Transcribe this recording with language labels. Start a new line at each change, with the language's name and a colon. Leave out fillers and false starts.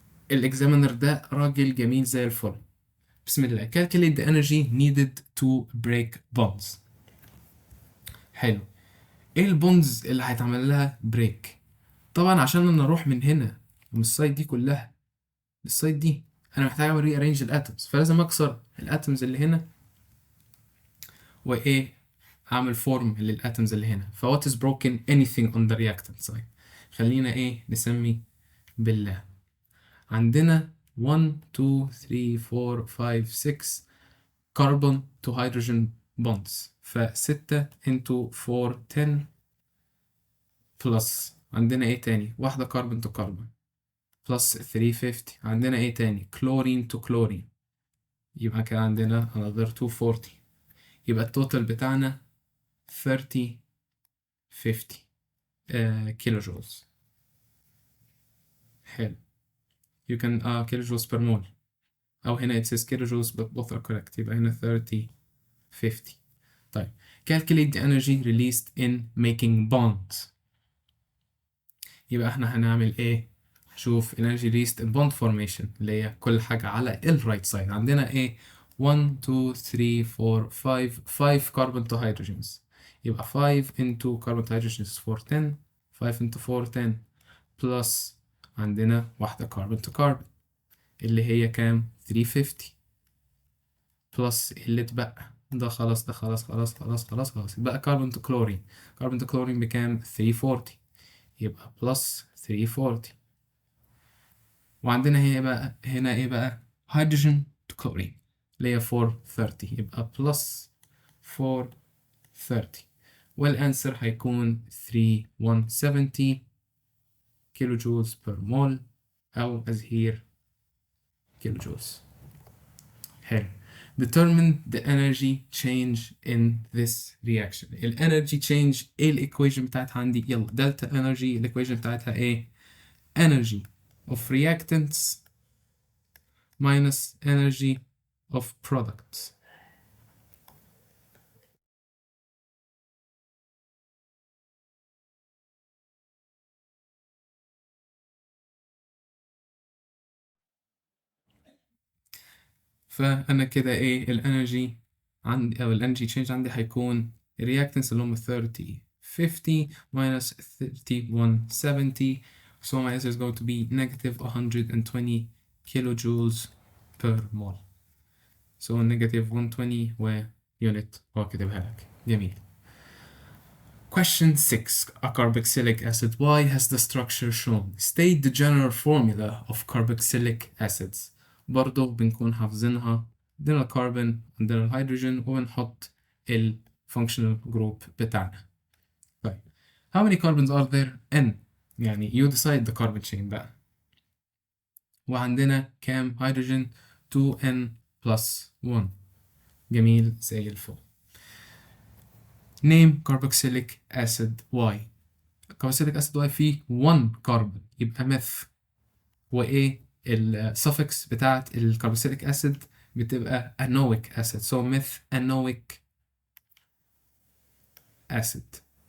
Arabic: الإكزامينر ده راجل جميل زي الفل. بسم الله.
English: Calculate the energy needed to break bonds.
Arabic: حلو. ايه البوندز اللي هيتعمل لها بريك؟ طبعا عشان انا اروح من هنا من السايد دي كلها للسايد دي انا محتاج اعمل ري ارينج الاتومز، فلازم اكسر الاتومز اللي هنا وايه اعمل فورم للاتومز اللي هنا.
English: ف what is broken anything on the reactant side.
Arabic: خلينا ايه نسمي بالله. عندنا 1 2 3 4 5 6 carbon to hydrogen bonds، ف 6 into 4 10 بلس عندنا ايه تاني؟ واحدة كربون تو كربون بلس 350. عندنا ايه تاني؟ كلورين تو كلورين، يبقى كده عندنا another 240. يبقى التوتال بتاعنا 30 50 كيلو جولز. حلو.
English: you can kilojoules per mole،
Arabic: أو هنا
English: it says kilojoules but both are correct، يبقى هنا 30 50. طيب calculate the energy released in making bonds.
Arabic: يبقى احنا هنعمل ايه؟ شوف
English: energy released in bond formation
Arabic: اللي هي كل حاجة على ال right side. عندنا ايه؟ 1 2 3 4 5 carbon to hydrogens، يبقى 5 into carbon to hydrogens for 10، 5 into 4 10 plus عندنا واحدة carbon to carbon اللي هي كام؟ 350 بلس اللي اتبقى ده خلاص، ده خلاص بقى كربون تو كلورين. كربون تو كلورين بكام؟ 340، يبقى بلس 340. وعندنا هنا ايه بقى؟ هيدروجين تو كلورين اللي هي 430، يبقى بلس 430. والانسر هيكون 3170 كيلو جولز بير مول، او as here كيلو جولز. حلو.
English: determine the energy change in this reaction.
Arabic: ال energy change ايه الايكويشن بتاعتها عندي؟ يلا delta energy الايكويشن بتاعتها ايه؟
English: energy of reactants minus energy of products.
Arabic: فانا كده ايه الانرجي عندي، او الانرجي تشينج عندي هيكون الرياكتنس اللي هم 30 50 minus 3170.
English: so my answer is going to be negative 120 kilojoules per mole.
Arabic: so negative 120 و unit هو كاتبها لك.
English: جميل. Question 6. A carboxylic acid Y has the structure shown. State the general formula of carboxylic acids.
Arabic: برضو بنكون حافظينها، عندنا الكربون عندنا الهيدروجين وبنحط ال functional group بتاعنا.
English: طيب how many carbons are there? N.
Arabic: يعني
English: you decide the carbon chain بقى.
Arabic: وعندنا كام هيدروجين؟ 2N plus 1.
English: جميل زي الفل. name carboxylic acid Y.
Arabic: carboxylic acid Y فيه 1 كربون يبقى ميث. وايه السفكس بتاعت الكربوكسيليك اسيد؟ بتبقى انويك اسيد، so ميث انويك acid.